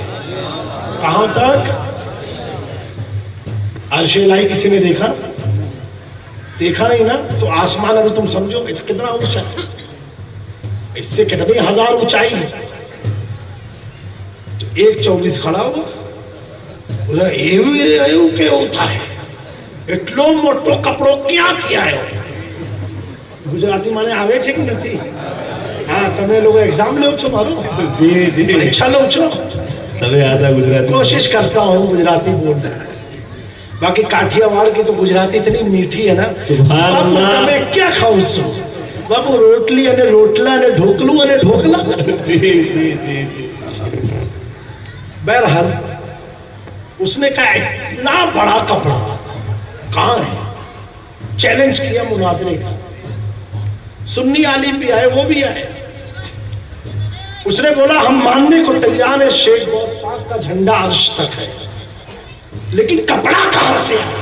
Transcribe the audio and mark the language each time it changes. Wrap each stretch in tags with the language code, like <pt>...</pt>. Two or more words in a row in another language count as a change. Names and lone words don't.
<ur>کہاں تک؟ عرش الہی کسی نے دیکھا؟ دیکھا نہیں نا؟ تو آسمان ابھی تم سمجھو کتنا اونچا ہے، اس سے کتنی ہزار اونچائی ہے۔ تو 1.24 کھڑا ہوا ایو کے ہوتا ہے</ur> <gu>એટલો મોટો કપડો ક્યાંથી આવ્યો? ગુજરાતી મને આવે છે કે નથી? હા, તમે લોકો એક્ઝામ લો છો મારો? પરીક્ષા લો છો?</gu> <ur>تبھی آتا گجراتی، کوشش کرتا ہوں گجراتی بولنا، باقی کاٹھیا واڑ کی تو گجراتی اتنی میٹھی ہے نا۔ سبحان બાપુ اللہ</ur> <gu>તમે ક્યાં ખાવ છો બાપુ? રોટલી અને રોટલા અને ઢોકલું અને ઢોકલા۔</gu> <ur>جی جی جی جی بہرحال اس نے کہا اتنا بڑا کپڑا کہاں ہے؟ چیلنج کیا مناظرے کا۔ سنی عالم بھی آئے، وہ بھی آئے، اس نے بولا ہم ماننے کو تیار ہے شیخ غوث پاک کا جھنڈا عرش تک ہے، لیکن کپڑا کہاں سے ہے؟</ur>